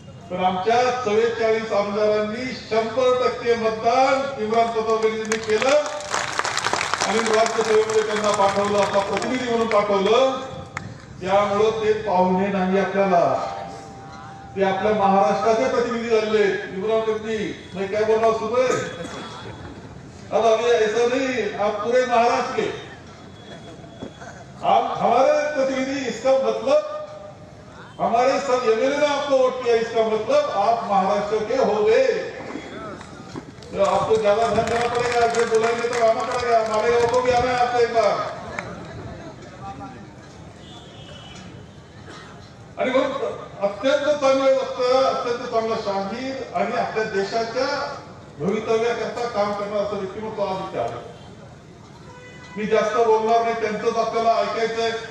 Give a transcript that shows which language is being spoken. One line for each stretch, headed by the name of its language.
Marathi: पण आमच्या 44 आमदारांनी 100% मतदान इम्रान कतलगरींनी केलं आणि राज्यसभेमध्ये त्यांना पाठवलं, आपला प्रतिनिधी म्हणून पाठवलं. त्यामुळं ते पाहुणे नाही आपल्याला, ते आपल्या महाराष्ट्राचे प्रतिनिधी झाले.
Hindi: इम्रान कतलगरी मैं क्या बोल रहा हूं सुबह, अब अभी ऐसा नहीं, आप पूरे महाराष्ट्र के, आप हमारे प्रतिनिधि. इसका मतलब हमारे सब एमएलए ने आपको वोट किया, इसका मतलब आप महाराष्ट्र के हो गए. तो आपको ज्यादा ध्यान देना पड़ेगा. अगर बुलाएंगे तो आना पड़ेगा. हमारे गांव को भी आना है आपको एक बार.
Marathi: आणि मग अत्यंत चांगले वक्त, अत्यंत चांगला शाहीर आणि आपल्या देशाच्या भवितव्याकरता काम करणार असं व्यक्तिमत्व आज इथे आलं. मी जास्त बोलणार नाही, त्यांचंच आपल्याला ऐकायचंय.